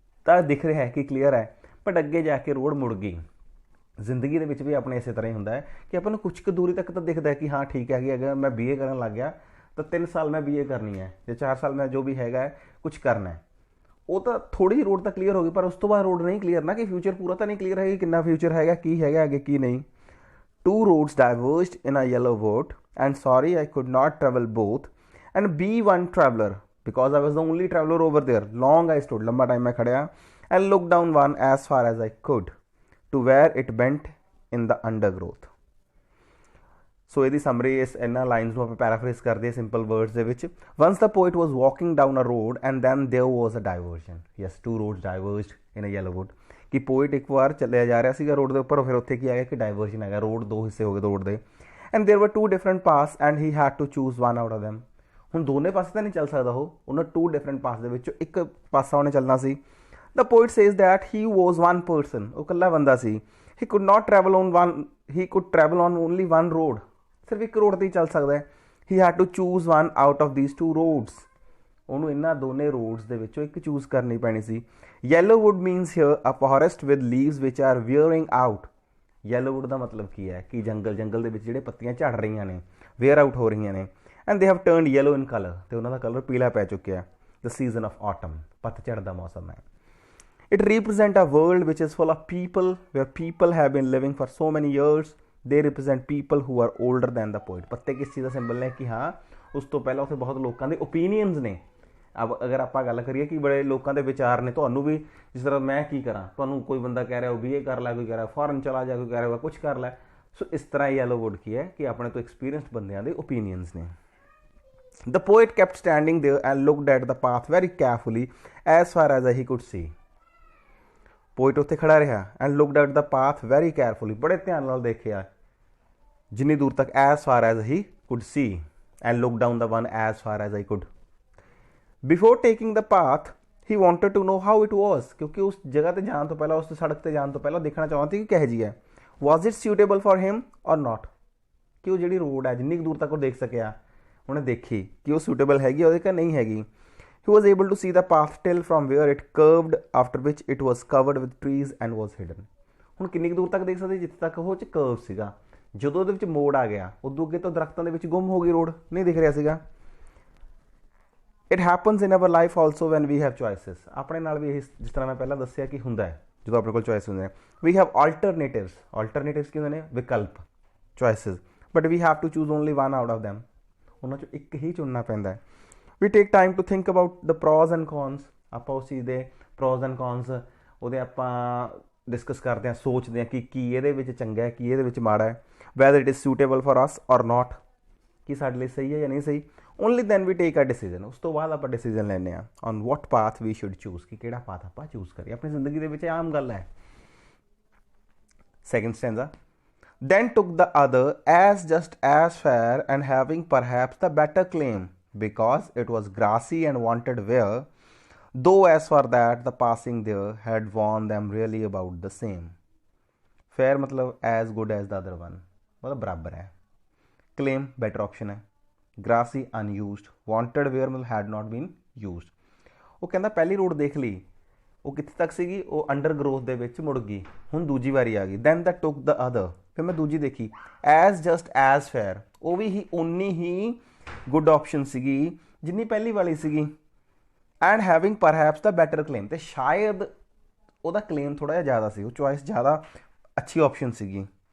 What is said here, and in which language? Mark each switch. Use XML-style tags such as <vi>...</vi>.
<pa>ਤਾਂ ਦਿਖ ਰਿਹਾ ਹੈ ਕਿ ਕਲੀਅਰ ਹੈ, ਬਟ ਅੱਗੇ ਜਾ ਕੇ ਰੋਡ ਮੁੜ ਗਈ। ਜ਼ਿੰਦਗੀ ਦੇ ਵਿੱਚ ਵੀ ਆਪਣੇ ਇਸੇ ਤਰ੍ਹਾਂ ਹੀ ਹੁੰਦਾ ਹੈ ਕਿ ਆਪਾਂ ਨੂੰ ਕੁਛ ਕੁ ਦੂਰੀ ਤੱਕ ਤਾਂ ਦਿਖਦਾ ਹੈ ਕਿ ਹਾਂ ਠੀਕ ਹੈ ਕਿ ਅਗਰ ਮੈਂ BA ਕਰਨ ਲੱਗ ਗਿਆ ਤਾਂ 3 ਸਾਲ ਮੈਂ BA ਕਰਨੀ ਹੈ ਜਾਂ 4 ਸਾਲ ਮੈਂ ਜੋ ਵੀ ਹੈਗਾ ਹੈ ਕੁਛ ਕਰਨਾ ਹੈ। ਉਹ ਤਾਂ ਥੋੜੀ ਜਿਹੀ ਰੋਡ ਤਾਂ ਕਲੀਅਰ ਹੋ ਗਈ, ਪਰ ਉਸ ਤੋਂ ਬਾਅਦ ਰੋਡ ਨਹੀਂ ਕਲੀਅਰ ਨਾ, ਕਿ ਫਿਊਚਰ ਪੂਰਾ ਤਾਂ ਨਹੀਂ ਕਲੀਅਰ ਹੈ ਕਿ ਕਿੰਨਾ ਫਿਊਚਰ ਹੈਗਾ, ਕੀ ਹੈਗਾ ਅੱਗੇ ਕੀ ਨਹੀਂ।</pa> <en>2 roads diverged in a yellow wood, and sorry I could not travel both, and be one traveler because I was the only traveler over there. Long I stood,</en> <hi>लंबा टाइम मैं खड़िया</hi> <en>and looked down one as far as I could to where it bent in the undergrowth.</en> <pa>ਸੋ ਇਹਦੀ summary ਇਸ ਇਹਨਾਂ lines ਨੂੰ ਆਪਾਂ ਪੈਰਾਫਰੇਜ਼ ਕਰਦੇ ਹਾਂ simple words ਦੇ ਵਿੱਚ।</pa> <en>Once the poet was walking down a road and then there was a diversion. Yes, 2 roads diverged in a yellow wood,</en> <pa>ਕਿ ਪੋਇਟ ਇੱਕ ਵਾਰ ਚੱਲਿਆ ਜਾ ਰਿਹਾ ਸੀਗਾ ਰੋਡ ਦੇ ਉੱਪਰ, ਫਿਰ ਉੱਥੇ ਕੀ ਆਇਆ ਕਿ ਡਾਇਵਰਜਨ ਹੈਗਾ, ਰੋਡ 2 ਹਿੱਸੇ ਹੋ ਗਏ ਰੋਡ ਦੇ।</pa> <en>And there were 2 different paths and he had to choose one out of them.</en> <pa>ਹੁਣ ਦੋਨੇ ਪਾਸੇ ਤਾਂ ਨਹੀਂ ਚੱਲ ਸਕਦਾ ਉਹਨਾਂ</pa> <en>2 different paths</en> <pa>ਦੇ ਵਿੱਚੋਂ ਇੱਕ ਪਾਸਾ ਉਹਨੇ ਚੱਲਣਾ ਸੀ।</pa> <en>the poet says that he was one person,</en> <pa>ਉਹ ਇਕੱਲਾ ਬੰਦਾ ਸੀ।</pa> <en>he could not travel on one, he could travel on only one road,</en> <pa>ਸਿਰਫ ਇੱਕ ਰੋਡ 'ਤੇ ਹੀ ਚੱਲ ਸਕਦਾ ਹੈ।</pa> <en>he had to choose one out of these 2 roads,</en> <pa>ਉਹਨੂੰ ਇਹਨਾਂ ਦੋਨੇ ਰੋਡਸ ਦੇ ਵਿੱਚੋਂ ਇੱਕ ਚੂਜ਼ ਕਰਨੀ ਪੈਣੀ ਸੀ।</pa> <en>yellowwood means here a forest with leaves which are wearing out.</en> <pa>yellowwood ਦਾ ਮਤਲਬ ਕੀ ਹੈ ਕਿ ਜੰਗਲ ਦੇ ਵਿੱਚ ਜਿਹੜੇ ਪੱਤੀਆਂ ਝੜ ਰਹੀਆਂ ਨੇ,</pa> <en>wear out</en> <pa>ਹੋ ਰਹੀਆਂ ਨੇ,</pa> <en>and they have turned yellow in colour,</en> <pa>ਅਤੇ ਉਹਨਾਂ ਦਾ ਕਲਰ ਪੀਲਾ ਪੈ ਚੁੱਕਿਆ।</pa> <en>the season of autumn,</en> <pa>ਪੱਤਝੜ ਦਾ ਮੌਸਮ ਹੈ।</pa> <en>it represent a world which is full of people, where people have been living for so many years. they represent people who are older than the poet.</en> <pa>ਪੱਤੇ ਕਿਸ ਚੀਜ਼ ਦਾ symbol ਨੇ ਕਿ ਹਾਂ ਉਸ ਤੋਂ ਪਹਿਲਾਂ ਉੱਥੇ ਬਹੁਤ ਲੋਕਾਂ ਦੇ ਓਪੀਨੀਅਨਸ ਨੇ। ਅਗਰ ਆਪਾਂ ਗੱਲ ਕਰੀਏ ਕਿ ਬੜੇ ਲੋਕਾਂ ਦੇ ਵਿਚਾਰ ਨੇ, ਤੁਹਾਨੂੰ ਵੀ ਜਿਸ ਤਰ੍ਹਾਂ ਮੈਂ ਕੀ ਕਰਾਂ, ਤੁਹਾਨੂੰ ਕੋਈ ਬੰਦਾ ਕਹਿ ਰਿਹਾ ਉਹ BA ਕਰ ਲੈ, ਕੋਈ ਕਹਿ ਰਿਹਾ ਫੋਰਨ ਚਲਾ ਜਾ, ਕੋਈ ਕਹਿ ਰਿਹਾ ਕੁਛ ਕਰ ਲੈ। ਸੋ ਇਸ ਤਰ੍ਹਾਂ yellowwood ਕੀ ਹੈ ਕਿ ਆਪਣੇ ਤੋਂ ਐਕਸਪੀਰੀਅੰਸਡ ਬੰਦਿਆਂ ਦੇ ਓਪੀਨੀਅਨਸ ਨੇ।</pa> <en>The poet kept standing there and looked at the path very carefully as far as he could see.</en> <pa>Poet ਉੱਥੇ ਖੜਾ ਰਿਹਾ</pa> <en>and looked at the path very carefully,</en> <pa>ਬੜੇ ਧਿਆਨ ਨਾਲ ਦੇਖਿਆ ਜਿੰਨੀ ਦੂਰ ਤੱਕ,</pa> <en>As far as he could see, and look down the one as far as I could. Before taking the path he wanted to know how it was,</en> <pa>ਕਿਉਂਕਿ ਉਸ ਜਗ੍ਹਾ 'ਤੇ ਜਾਣ ਤੋਂ ਪਹਿਲਾਂ, ਉਸ ਸੜਕ 'ਤੇ ਜਾਣ ਤੋਂ ਪਹਿਲਾਂ ਦੇਖਣਾ ਚਾਹੁੰਦਾ ਸੀ ਕਿ ਕਿਹੋ ਜਿਹੀ ਹੈ।</pa> <en>was it suitable for him or not,</en> <pa>ਕਿ ਉਹ ਜਿਹੜੀ ਰੋਡ ਹੈ ਜਿੰਨੀ ਕੁ ਦੂਰ ਤੱਕ ਉਹ ਦੇਖ ਸਕਿਆ, ਉਹਨੇ ਦੇਖੀ ਕਿ ਉਹ ਸੁਟੇਬਲ ਹੈਗੀ ਉਹਦੇ ਕਿ ਨਹੀਂ ਹੈਗੀ।</pa> <en>He was able to see the path till from where it curved, after which it was covered with trees and was hidden.</en> <pa>ਹੁਣ ਕਿੰਨੀ ਕੁ ਦੂਰ ਤੱਕ ਦੇਖ ਸਕਦੇ, ਜਿੱਥੇ ਤੱਕ ਉਹ 'ਚ ਕਰਵ ਸੀਗਾ। ਜਦੋਂ ਉਹਦੇ ਵਿੱਚ ਮੋੜ ਆ ਗਿਆ ਉਦੋਂ ਅੱਗੇ ਤੋਂ ਦਰਖਤਾਂ ਦੇ ਵਿੱਚ ਗੁੰਮ ਹੋ ਗਈ ਰੋਡ, ਨਹੀਂ ਦਿਖ ਰਿਹਾ ਸੀਗਾ।</pa> <en>It happens in our life also when we have choices.</en> <pa>ਆਪਣੇ ਨਾਲ ਵੀ ਇਹ ਜਿਸ ਤਰ੍ਹਾਂ ਮੈਂ ਪਹਿਲਾਂ ਦੱਸਿਆ ਕਿ ਹੁੰਦਾ ਹੈ ਜਦੋਂ ਆਪਣੇ ਕੋਲ ਚੋਇਸ ਹੁੰਦੇ ਨੇ।</pa> <en>We have alternatives. Alternatives</en> <pa>ਕੀ ਹੁੰਦੇ ਨੇ? ਵਿਕਲਪ,</pa> <en>choices. But we have to choose only one out of them.</en> <pa>ਉਹਨਾਂ 'ਚੋਂ ਇੱਕ ਹੀ ਚੁਣਨਾ ਪੈਂਦਾ ਹੈ।</pa> <en>We take time to think about the pros and cons.</en> <pa>ਆਪਾਂ ਉਸ ਚੀਜ਼ ਦੇ pros and cons ਉਹਦੇ ਆਪਾਂ ਡਿਸਕਸ ਕਰਦੇ ਹਾਂ, ਸੋਚਦੇ ਹਾਂ ਕਿ ਕੀ ਇਹਦੇ ਵਿੱਚ ਚੰਗਾ ਹੈ, ਕੀ ਇਹਦੇ ਵਿੱਚ ਮਾੜਾ ਹੈ।</pa> <en>whether it is suitable for us or not,</en> <pa>ਕਿ ਸਾਡੇ ਲਈ ਸਹੀ ਹੈ ਜਾਂ ਨਹੀਂ ਸਹੀ।</pa> <en>only then we take a decision.</en> <pa>ਉਸ ਤੋਂ ਬਾਅਦ ਆਪਾਂ ਡਿਸੀਜ਼ਨ ਲੈਂਦੇ ਹਾਂ</pa> <en>on what path we should choose,</en> <pa>ਕਿ ਕਿਹੜਾ ਪਾਥ ਆਪਾਂ ਚੂਜ਼ ਕਰੀਏ। ਆਪਣੀ ਜ਼ਿੰਦਗੀ ਦੇ ਵਿੱਚ ਆਮ ਗੱਲ ਹੈ।</pa> <en>second stanza, then took the other as just as fair and having perhaps the better claim, because it was grassy and wanted wear, though as for that the passing there had warned them really about the same. Fair</en> <hi>मतलब</hi> <en>as good as the other one,</en> <hi>मतलब बराबर है।</hi> <en>Claim better option है। Grassy unused, wanted wear</en> <hi>मतलब</hi> <en>had not been used।</en> <pa>ਉਹ ਕਹਿੰਦਾ ਪਹਿਲੀ road ਦੇਖ ਲਈ, ਉਹ ਕਿੱਥੇ ਤੱਕ ਸੀਗੀ, ਉਹ ਅੰਡਰ ਗਰੋਥ ਦੇ ਵਿੱਚ ਮੁੜ ਗਈ, ਹੁਣ ਦੂਜੀ ਵਾਰੀ ਆ ਗਈ।</pa> <en>then that took the other,</en> <pa>ਫਿਰ ਮੈਂ ਦੂਜੀ ਦੇਖੀ</pa> <en>as just as fair,</en> <pa>ਉਹ ਵੀ ਹੀ ਉਨੀ ਹੀ ਗੁੱਡ ਆਪਸ਼ਨ ਸੀਗੀ ਜਿੰਨੀ ਪਹਿਲੀ ਵਾਲੀ ਸੀਗੀ।</pa> <en>and having perhaps the better claim,</en> <pa>ਅਤੇ ਸ਼ਾਇਦ ਉਹਦਾ ਕਲੇਮ ਥੋੜ੍ਹਾ ਜਿਹਾ ਜ਼ਿਆਦਾ ਸੀ, ਉਹ ਚੋਇਸ ਜ਼ਿਆਦਾ ਅੱਛੀ ਆਪਸ਼ਨ ਸੀਗੀ।</pa>